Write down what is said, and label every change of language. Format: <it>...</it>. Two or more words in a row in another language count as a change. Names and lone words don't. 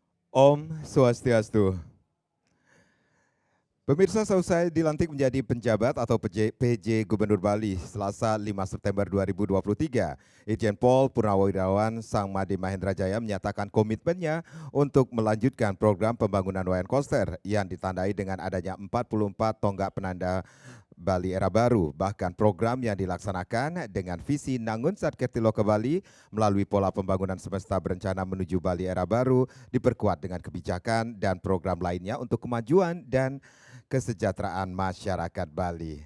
<ban>Om Swastiastu. Pemirsa,</ban> <id>seusai dilantik menjadi penjabat atau PJ Gubernur Bali Selasa 5 September 2023, Irjen Pol Purnawirawan Sang Made Mahendra Jaya menyatakan komitmennya untuk melanjutkan program pembangunan Wayan Koster yang ditandai dengan adanya 44 tonggak penanda Bali Era Baru. Bahkan program yang dilaksanakan dengan visi Nangun Satketilo ke Bali melalui pola pembangunan semesta berencana menuju Bali Era Baru diperkuat dengan kebijakan dan program lainnya untuk kemajuan dan kesejahteraan masyarakat Bali.</id>